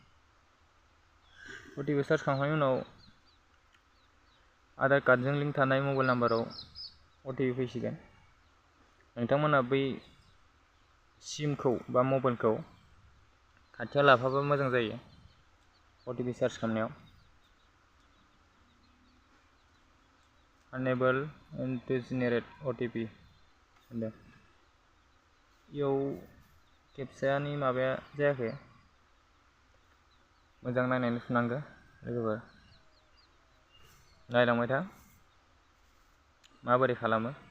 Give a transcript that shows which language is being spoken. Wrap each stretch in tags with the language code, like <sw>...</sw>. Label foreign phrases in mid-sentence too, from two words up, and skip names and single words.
<brx>OTP सार्च खालामनायनि उनाव आधार कार्डजों लिंक थानाय मबाइल नाम्बाराव OTP फैसिगोन। नोंथांमोना बै सिमखौ बा मबाइलखौ खाथियाव लाफाबा मोजां जायो OTP सार्च खालामनायाव।</brx> <en>Unable to generate OTP होनदों।</en> <brx>इयाव केपचानि माबाया जायाखै, मोजां नायनानै थुनांगौ लोगोफोर। नायलांबाय था माबोरै खालामो।</brx>